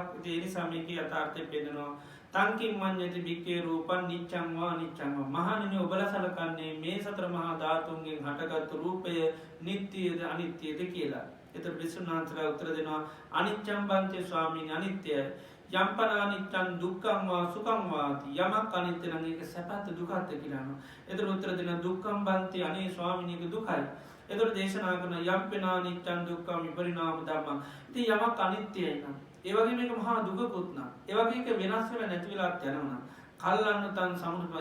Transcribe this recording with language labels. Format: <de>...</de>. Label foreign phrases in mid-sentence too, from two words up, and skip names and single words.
<si>ඒ නිසා මේකේ යථාර්ථය පෙන්නනවා.</si> <pi>තංකින් මඤ්ඤති බික්කේ රූපං නිච්ඡං වා අනිච්ඡං වා.</pi> <si>මහණෙනි ඔබලා සලකන්නේ මේ සතර මහා ධාතුන්ගෙන් හටගත් රූපය නිට්ටියද අනිත්‍යද කියලා. ඒතර විසුණුනාන්තලා උත්තර දෙනවා</si> <pi>අනිච්ඡං බන්තේ</pi> <si>ස්වාමීන් අනිත්‍යයි.</si> <pi>යම්පන අනිච්ඡං දුක්ඛං වා සුඛං වාති.</pi> <si>යමක් අනිත්‍ය නම් ඒක සැපද දුකද කියලා අහනවා. ඒතර උත්තර දෙනවා</si> <pi>දුක්ඛං බන්තේ</pi> <si>අනේ ස්වාමීන් ඒක දුකයි. ඒතර දේශනා කරන</si> <pi>යම්පන අනිච්ඡං දුක්ඛං විපරිණාම ධම්මං.</pi> <si>ඉතින් යමක් අනිත්‍යයි නම් ඒ වගේ මේක මහා දුකකුත් නා. ඒ වගේ එක වෙනස් වෙලා නැති වෙලාත් යනවා. කල්ලන්න තන් සමුදපා.</si>